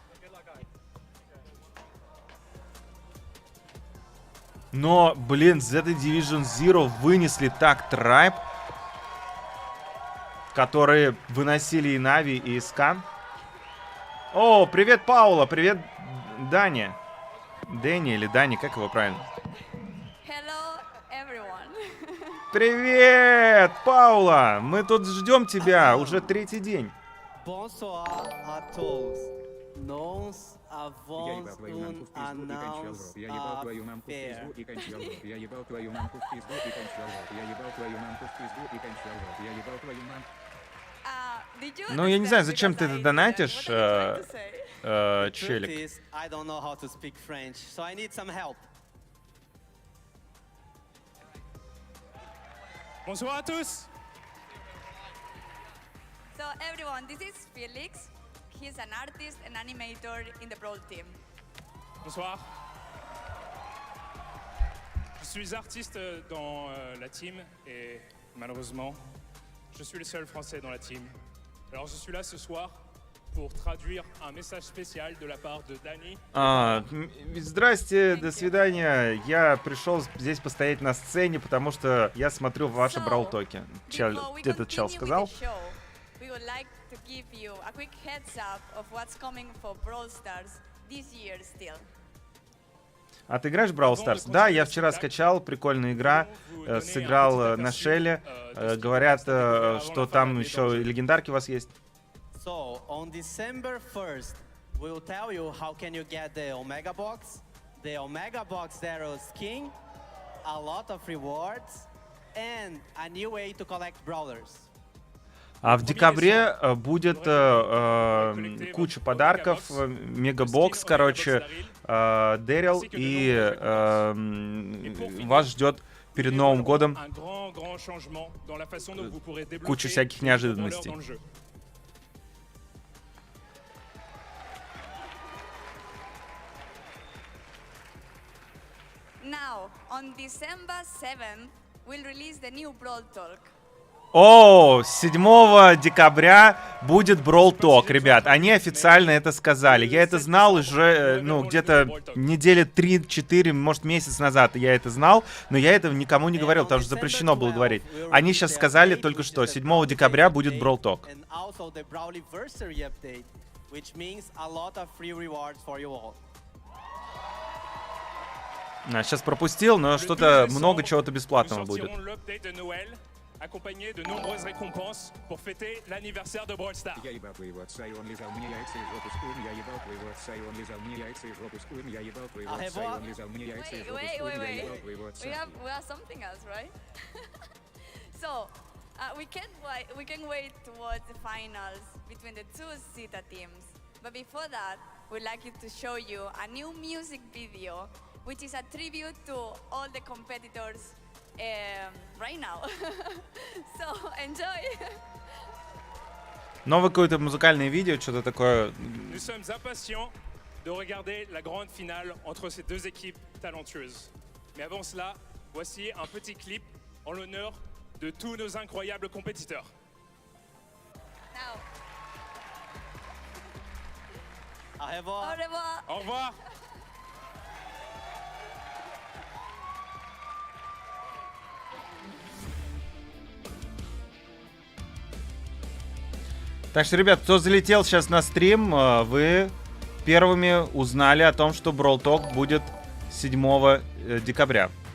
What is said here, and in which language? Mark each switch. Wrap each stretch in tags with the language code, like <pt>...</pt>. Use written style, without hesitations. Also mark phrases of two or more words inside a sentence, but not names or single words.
<ru>Но, блин, Z Division 0 вынесли так Трайб, которые выносили и Нави, и Скан. О, привет, Паула, привет, Даня. Дэнни или Дани, как его правильно?</ru> <en>Hello, everyone.</en> <ru>Привет, Паула! Мы тут ждем тебя уже tretий день.</ru> <fr>Bonsoir à tous. Nous avons une annonce à faire.</fr> <ru>Ну, я не знаю, зачем ты это донатишь, челик.</ru> <en>I don't know how to speak French, so I need some help.</en> <fr>Bonsoir à tous.</fr> <en>So everyone, this is Felix. He's an artist and animator in the Brawl team.</en> <fr>Bonsoir. Je suis artiste dans la team et malheureusement, je suis le seul français dans la team. Alors je suis là ce soir pour traduire un message spécial de la part de Dani.</fr> <ru>Здрасте, до свидания. Я пришел здесь постоять на сцене, потому что я смотрю ваши браул-токи. Этот чел сказал.</ru> <en>We would like to give you a quick heads up of what's coming for Brawl Stars this year still.</en> <ru>А ты играешь в Бравл Старс? Да, я вчера скачал, прикольная игра, сыграл на Шелле. Говорят, что там еще легендарки у вас есть.</ru> <en>So, on December 1st, we'll tell you how can you get the Omega Box. The Omega Box there is skin, a lot of rewards, and a new way to collect brawlers.</en> <ru>А в декабре будет куча подарков, мегабокс, короче, Дэрил, и вас ждет перед Новым годом куча всяких неожиданностей.</ru> <en>Now, on December 7th, we'll release the new Brawl Talk.</en> <ru>О, 7 декабря будет Brawl Talk, ребят. Они официально это сказали. Я это знал уже, ну, где-то недели 3-4, может, месяц назад я это знал, но я этого никому не говорил, потому что запрещено было говорить. Они сейчас сказали только что, 7 декабря будет Brawl Talk. Сейчас пропустил, но что-то много чего-то бесплатного будет.</ru> <fr>Accompagné de nombreuses récompenses pour fêter l'anniversaire de Brawl Stars.</fr> <en>Wait, we have something else, right? So, we can wait towards the finals between the two Zeta teams. But before that, we'd like to show you a new music video, which is a tribute to all the competitors right now. So enjoy.</en> <ru>Новое какое-то музыкальное видео, что-то такое.</ru> <fr>Nous sommes impatients de regarder la grande finale entre ces deux équipes talentueuses. Mais avant cela, voici un petit clip en l'honneur de tous nos incroyables compétiteurs.</fr> <en>Now.</en> <fr>Au revoir. Au revoir. Au revoir.</fr> <ru>Так что, ребят, кто залетел сейчас на стрим, вы первыми узнали о том, что Brawl Talk будет 7 декабря.</ru>